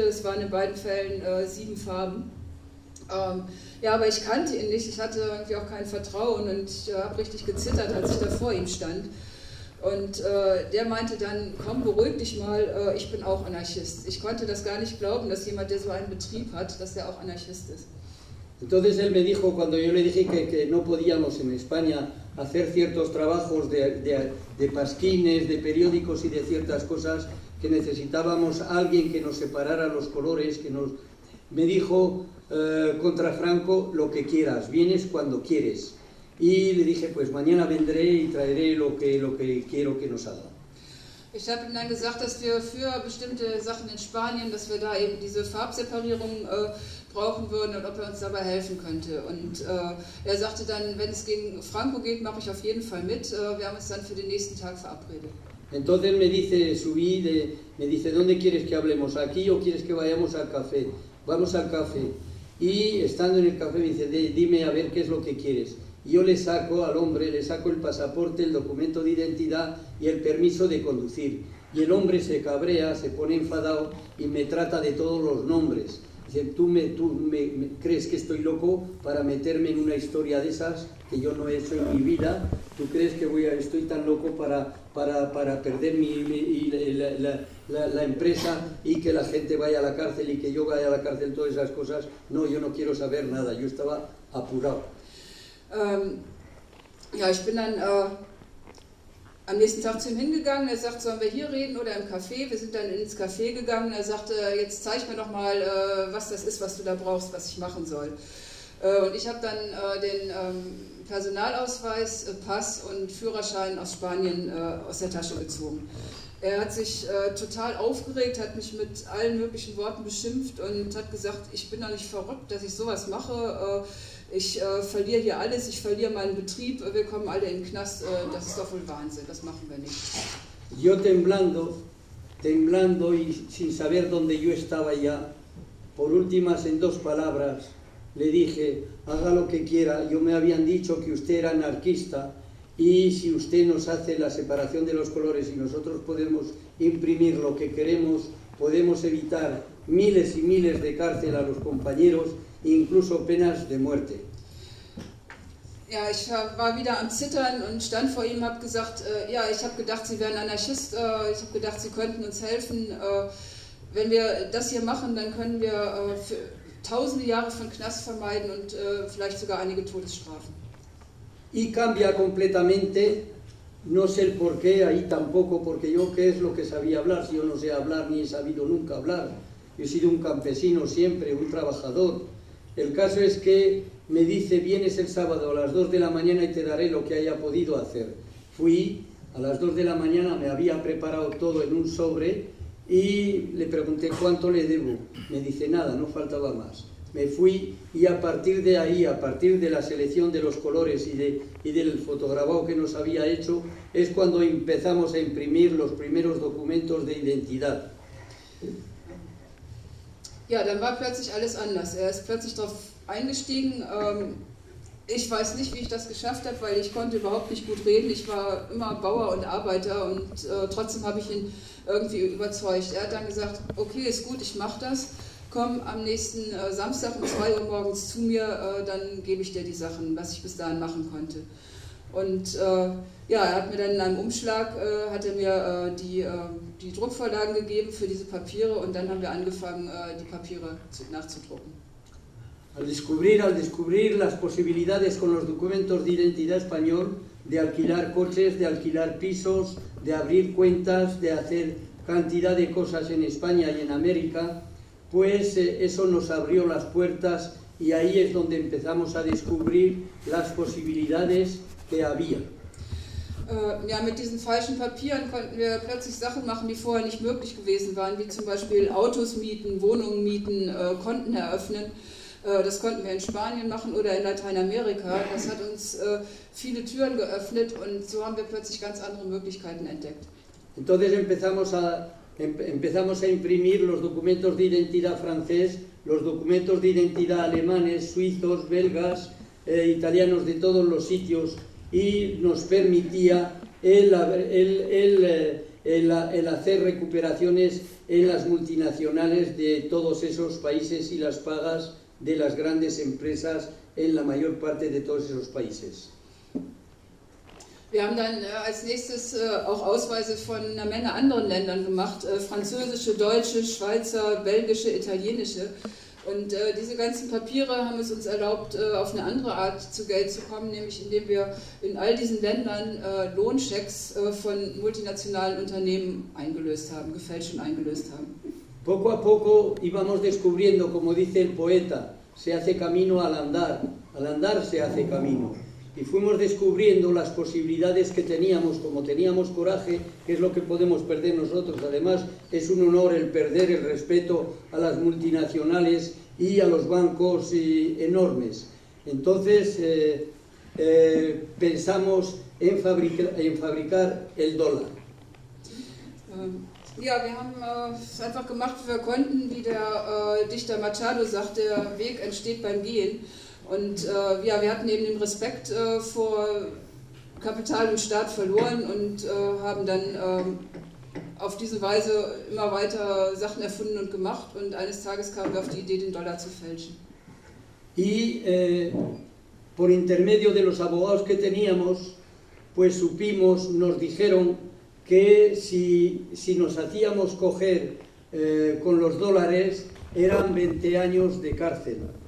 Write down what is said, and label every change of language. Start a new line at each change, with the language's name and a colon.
German: Es waren in beiden Fällen 7 Farben. Ja, aber ich kannte ihn nicht, ich hatte irgendwie auch kein Vertrauen und ich habe richtig gezittert, als ich da vor ihm stand. Und der meinte dann, komm, beruhig dich mal, ich bin auch Anarchist. Ich konnte das gar nicht glauben, dass jemand, der so einen Betrieb hat, dass er auch Anarchist ist.
Spanish: Entonces él me dijo, cuando yo le dije que no podíamos en España hacer ciertos trabajos de pasquines, de periódicos y de ciertas cosas, que necesitábamos a alguien que nos separara los colores, que nos... Me dijo, contra Franco, lo que quieras, vienes cuando quieres. Y le dije, pues mañana vendré y traeré lo que quiero que nos haga.
German: Ich habe ihm dann gesagt, dass wir für bestimmte Sachen in Spanien, dass wir da eben diese Farbseparierung brauchen würden und ob er uns dabei helfen könnte. Und er sagte dann, wenn es gegen Franco geht, mache ich auf jeden Fall mit. Wir haben uns dann für den nächsten Tag verabredet.
Spanish: Entonces me dice, subí, me dice, ¿dónde quieres que hablemos? ¿Aquí o quieres que vayamos al café? Vamos al café. Y estando en el café me dice, dime a ver qué es lo que quieres. Yo le saco al hombre, le saco el pasaporte, el documento de identidad y el permiso de conducir. Y el hombre se cabrea, se pone enfadado y me trata de todos los nombres. Dice, ¿tú me crees que estoy loco para meterme en una historia de esas que yo no he hecho en mi vida? ¿Tú crees que estoy tan loco para perder la empresa y que la gente vaya a la cárcel y que yo vaya a la cárcel, todas esas cosas? No, yo no quiero saber nada, yo estaba apurado.
German: Ja, ich bin dann am nächsten Tag zu ihm hingegangen. Er sagt, sollen wir hier reden oder im Café? Wir sind dann ins Café gegangen. Er sagte, jetzt zeig mir doch mal, was das ist, was du da brauchst, was ich machen soll. Und ich habe dann den Personalausweis, Pass und Führerschein aus Spanien aus der Tasche gezogen. Er hat sich total aufgeregt, hat mich mit allen möglichen Worten beschimpft und hat gesagt, ich bin doch nicht verrückt, dass ich sowas mache. Ich verliere hier alles, ich verliere meinen Betrieb, wir kommen alle in den Knast, das ist doch wohl Wahnsinn, das machen wir nicht.
Spanish: Yo temblando y sin saber dónde yo estaba ya, por últimas en dos palabras, le dije, haga lo que quiera, yo me habían dicho que usted era anarquista y si usted nos hace la separación de los colores y nosotros podemos imprimir lo que queremos, podemos evitar miles y miles de cárcel a los compañeros, incluso penas de muerte.
German: Ja, ich war wieder am Zittern und stand vor ihm, habe gesagt, ja, ich habe gedacht, Sie wären Anarchist, ich habe gedacht, Sie könnten uns helfen. Wenn wir das hier machen, dann können wir tausende Jahre von Knast vermeiden und vielleicht sogar einige Todesstrafen.
Spanish: Y cambia completamente, no sé el por qué, ahí tampoco, porque yo qué es lo que sabía hablar, si yo no sé hablar ni he sabido nunca hablar. Yo he sido un campesino siempre, un trabajador. El caso es que me dice, vienes el sábado a las 2 de la mañana y te daré lo que haya podido hacer. Fui a las 2 de la mañana, me había preparado todo en un sobre y le pregunté cuánto le debo. Me dice, nada, no faltaba más. Me fui y a partir de ahí, a partir de la selección de los colores y del fotograbado que nos había hecho, es cuando empezamos a imprimir los primeros documentos de identidad.
German: Ja, dann war plötzlich alles anders. Er ist plötzlich darauf eingestiegen. Ich weiß nicht, wie ich das geschafft habe, weil ich konnte überhaupt nicht gut reden. Ich war immer Bauer und Arbeiter und trotzdem habe ich ihn irgendwie überzeugt. Er hat dann gesagt, okay, ist gut, ich mache das. Komm am nächsten Samstag um 2 Uhr morgens zu mir, dann gebe ich dir die Sachen, was ich bis dahin machen konnte. Und ja, er hat mir dann in einem Umschlag, hat er mir die Druckvorlagen gegeben für diese Papiere und dann haben wir angefangen, die Papiere nachzudrucken.
Spanish: Al descubrir las posibilidades con los documentos de identidad español, de alquilar coches, de alquilar pisos, de abrir cuentas, de hacer cantidad de cosas en España y en América, pues eso nos abrió las puertas y ahí es donde empezamos a descubrir las posibilidades que había.
German: Ja, mit diesen falschen Papieren konnten wir plötzlich Sachen machen, die vorher nicht möglich gewesen waren, wie zum Beispiel Autos mieten, Wohnungen mieten, Konten eröffnen. Das konnten wir in Spanien machen oder in Lateinamerika. Das hat uns viele Türen geöffnet und so haben wir plötzlich ganz andere Möglichkeiten entdeckt.
Spanish: Entonces empezamos a imprimir los documentos de identidad francés, los documentos de identidad alemanes, suizos, belgas, italianos de todos los sitios. Y nos permitía el hacer recuperaciones en las multinacionales de todos esos países y las pagas de las grandes empresas en la mayor parte de todos esos países.
German: Wir haben dann als nächstes auch Ausweise von einer Menge anderen Ländern gemacht, französische, deutsche, Schweizer, belgische, italienische. Und diese ganzen Papiere haben es uns erlaubt, auf eine andere Art zu Geld zu kommen, nämlich indem wir in all diesen Ländern Lohnchecks von multinationalen Unternehmen eingelöst haben, gefälscht und eingelöst haben.
Spanish: Poco a poco íbamos descubriendo, como dice el poeta, se hace camino al andar se hace camino. Y fuimos descubriendo las posibilidades que teníamos, como teníamos coraje, que es lo que podemos perder nosotros. Además, es un honor el perder el respeto a las multinacionales y a los bancos enormes. Entonces, pensamos en fabricar el dólar.
German: Ja, wir haben es einfach gemacht, wie wir konnten, wie der Dichter Machado sagt, der Weg entsteht beim Gehen. Und ja, wir hatten eben den Respekt vor Kapital und Staat verloren und haben dann auf diese Weise immer weiter Sachen erfunden und gemacht. Und eines Tages kamen wir auf die Idee, den Dollar zu fälschen.
Spanish: Y por intermedio de los abogados que teníamos, pues supimos, nos dijeron, que si nos hacíamos coger con los dólares eran 20 años de cárcel.